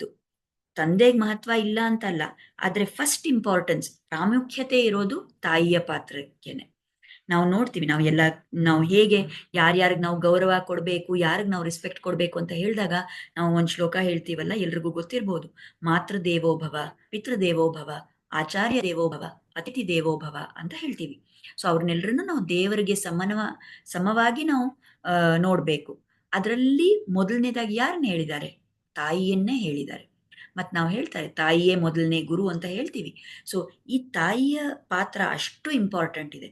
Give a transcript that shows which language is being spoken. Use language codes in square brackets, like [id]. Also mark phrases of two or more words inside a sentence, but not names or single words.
[kn] ತಂದೆಗೆ ಮಹತ್ವ ಇಲ್ಲ ಅಂತಲ್ಲ, ಆದ್ರೆ [en] first importance [kn] ಪ್ರಾಮುಖ್ಯತೆ ಇರೋದು ತಾಯಿಯ ಪಾತ್ರಕ್ಕೇನೆ. ನಾವು ನೋಡ್ತೀವಿ, ನಾವು ಹೇಗೆ ಯಾರ್ಯಾರಿಗೆ ನಾವು ಗೌರವ ಕೊಡ್ಬೇಕು, ಯಾರಿಗ್ ನಾವು ರೆಸ್ಪೆಕ್ಟ್ ಕೊಡ್ಬೇಕು ಅಂತ ಹೇಳಿದಾಗ ನಾವು ಒಂದ್ ಶ್ಲೋಕ ಹೇಳ್ತೀವಲ್ಲ, ಎಲ್ರಿಗೂ ಗೊತ್ತಿರ್ಬೋದು. [sa] ಮಾತೃ ದೇವೋ ಭವ, ಪಿತೃ ದೇವೋ ಭವ, ಆಚಾರ್ಯ ದೇವೋ ಭವ, ಅತಿಥಿ ದೇವೋ ಭವ [kn] ಅಂತ ಹೇಳ್ತೀವಿ. ಸೊ ಅವ್ರನ್ನೆಲ್ಲರನ್ನು ನಾವು ದೇವರಿಗೆ ಸಮವಾಗಿ ನಾವು ನೋಡ್ಬೇಕು. ಅದರಲ್ಲಿ ಮೊದಲನೇದಾಗಿ ಯಾರನ್ನ ಹೇಳಿದ್ದಾರೆ? ತಾಯಿಯನ್ನೇ ಹೇಳಿದ್ದಾರೆ. ಮತ್ ನಾವು ಹೇಳ್ತಾರೆ ತಾಯಿಯೇ ಮೊದಲನೇ ಗುರು ಅಂತ ಹೇಳ್ತೀವಿ. ಸೊ ಈ ತಾಯಿಯ ಪಾತ್ರ ಅಷ್ಟು ಇಂಪಾರ್ಟೆಂಟ್ ಇದೆ.